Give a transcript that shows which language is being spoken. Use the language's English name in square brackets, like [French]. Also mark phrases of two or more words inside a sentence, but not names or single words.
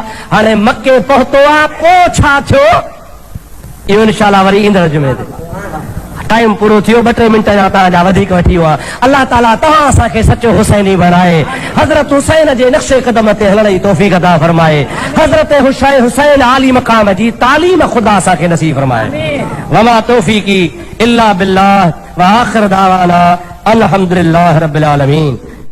[Sindhi] हाणे मके पहुतो आहे, पोइ छा थियो इहो इंशाअल्लाह वरी ईंदड़ जुमे ते। टाइम पूरो थियो, 2-3 मिंट जा तव्हांजा वधीक वठी वियो आहे। अल्लाह ताला तव्हां असांखे सचो हुसैनी बणाए, हज़रत हुसैन जे नक्शे क़दम ते हलण जी तौफ़ीक़ अता फरमाए, हज़रत हुसैन आली मक़ाम जी तालीम ख़ुदा असांखे नसीब फरमाए। [Arabic] وما توفيقي إلا بالله وآخر دعوانا الحمد لله رب العالمين.